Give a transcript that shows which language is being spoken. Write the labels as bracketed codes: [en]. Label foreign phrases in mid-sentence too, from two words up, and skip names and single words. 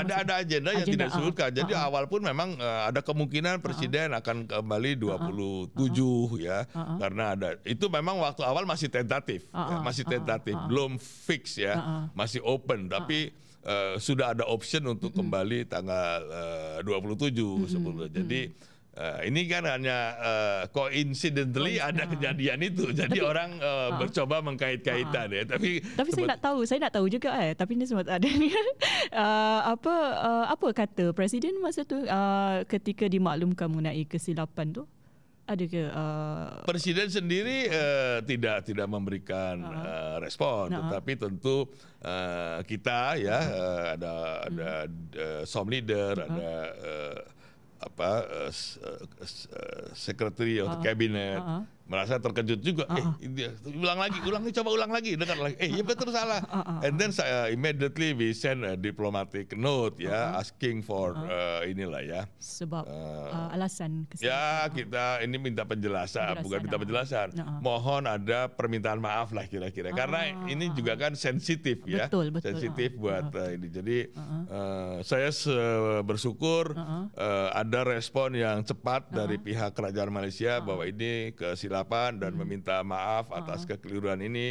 [id] Ada agenda yang tidak disebutkan. Jadi awal pun memang ada kemungkinan Presiden akan kembali 27 ya, karena ada itu memang waktu awal masih tentatif, belum fix ya, masih open, tapi sudah ada option untuk kembali tanggal 27 sebetulnya. Jadi ini kan hanya coincidentally ada kejadian itu, jadi orang bercoba mengkait-kaitan ya. Tapi [ms] saya nak tahu juga tapi ini semua ada ni apa kata Presiden masa tu ketika dimaklumkan mengenai kesilapan tu? Ada ke [id] Presiden sendiri tidak memberikan respon, tetapi tentu kita ya ada som leader, ada [en] Secretary of Cabinet [id] merasa terkejut juga. Coba ulang lagi, dengar lagi. Ya betul salah. [en] And then saya immediately we send a diplomatic note ya, asking for [id] inilah ya. [ms] Sebab alasan kesalahan. [id] Ya kita ini minta penjelasan, bukan minta penjelasan. Mohon ada permintaan maaf lah kira-kira. Karena ini juga kan sensitif ya. Betul. Sensitif buat ini. Jadi saya bersyukur ada respon yang cepat dari pihak kerajaan Malaysia bahwa ini kesilapan dan meminta maaf atas kekeliruan ini.